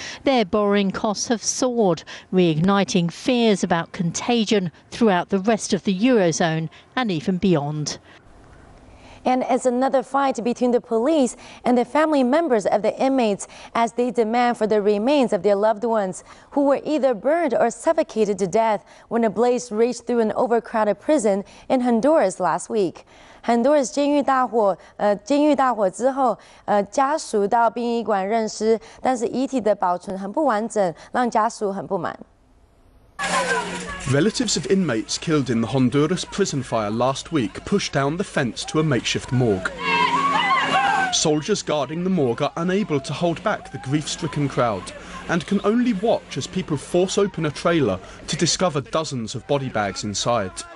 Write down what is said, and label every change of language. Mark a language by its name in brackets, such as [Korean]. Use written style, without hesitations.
[English] Their borrowing costs have soared, reigniting fears about contagion throughout the rest of the Eurozone and even beyond. And it's another fight between the police and the family members of the inmates as they demand for the remains of their loved ones who were either burned or suffocated to death when a blaze raged through an overcrowded prison in Honduras last week. [Chinese] Honduras 监狱大火之后，家属到殡仪馆认尸，但是遗体的保存很不完整，让家属很不满。 [English] Relatives of inmates killed in the Honduras prison fire last week pushed down the fence to a makeshift morgue. Soldiers guarding the morgue are unable to hold back the grief-stricken crowd and can only watch as people force open a trailer to discover dozens of body bags inside.